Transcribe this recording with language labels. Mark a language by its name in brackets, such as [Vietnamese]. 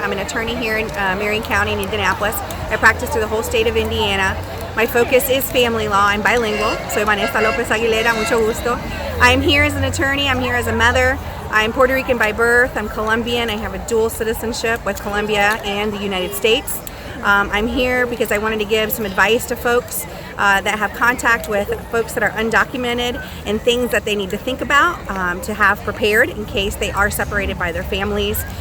[English] I'm an attorney here in Marion County in Indianapolis. I practice through the whole state of Indiana. My focus is family law. I'm bilingual. [Spanish] Soy Vanessa Aguilera, mucho gusto. [English] I'm here as an attorney. I'm here as a mother. I'm Puerto Rican by birth. I'm Colombian. I have a dual citizenship with Colombia and the United States. I'm here because I wanted to give some advice to folks that have contact with folks that are undocumented and things that they need to think about to have prepared in case they are separated by their families.